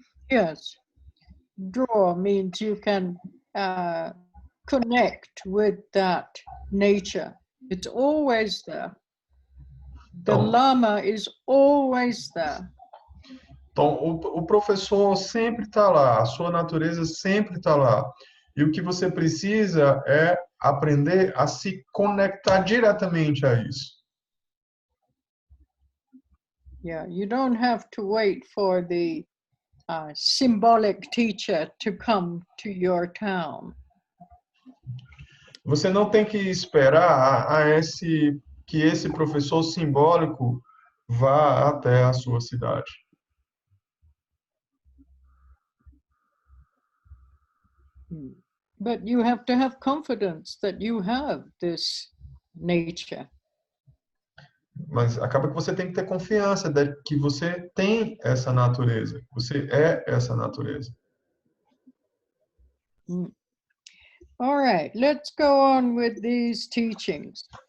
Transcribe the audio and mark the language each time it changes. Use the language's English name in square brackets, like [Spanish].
[English] Yes. Draw means you can connect with that nature. It's always there. The Lama is always there. [Portuguese] Então, o professor sempre está lá, a sua natureza sempre está lá. E o que você precisa é aprender a se conectar diretamente a isso. [English] Yeah, you don't have to wait for the symbolic teacher to come to your town. [Portuguese] Você não tem que esperar que esse professor simbólico vá até a sua cidade. [English] But you have to have confidence that you have this nature. [Portuguese] Mas acaba que você tem que ter confiança de que você tem essa natureza. Você é essa natureza. [English] All right, let's go on with these teachings.